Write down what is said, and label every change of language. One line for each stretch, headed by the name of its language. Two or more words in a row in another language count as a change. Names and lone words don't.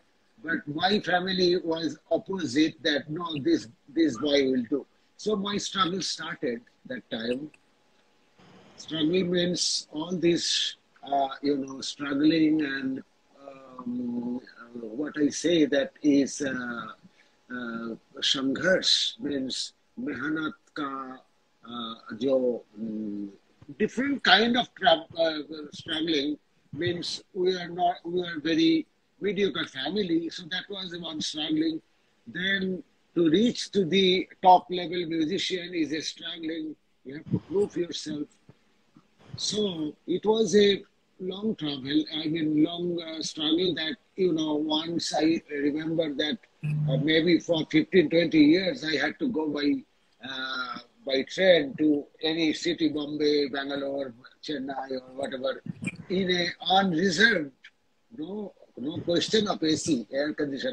English: But my family was opposite, that no, this boy will do. So my struggle started that time. Struggle means all this, you know, struggling and what I say that is Sangharsh means
Hindi: मेहनत का जो
English: different kind of struggling means we are very mediocre family. So that was one struggling. Then to reach to the top level musician is a struggling. You have to prove yourself. So it was a long travel, long struggle that, once I remember that maybe for 15, 20 years, I had to go by train to any city, Bombay, Bangalore, Chennai, or whatever, in a unreserved, no question of AC, air condition.